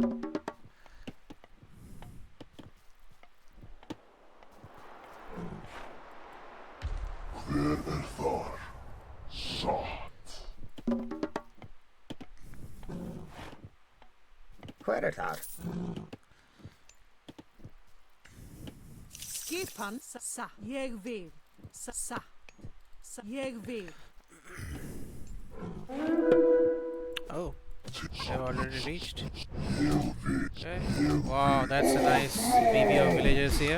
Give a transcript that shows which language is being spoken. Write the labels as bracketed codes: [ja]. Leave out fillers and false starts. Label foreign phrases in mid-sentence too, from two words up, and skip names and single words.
[is] Hver er þar? Skipan. Satt. Ég vil. Satt. Ég vil. [en] Oh, they've already reached. Okay. Wow, that's a nice BB of villagers here.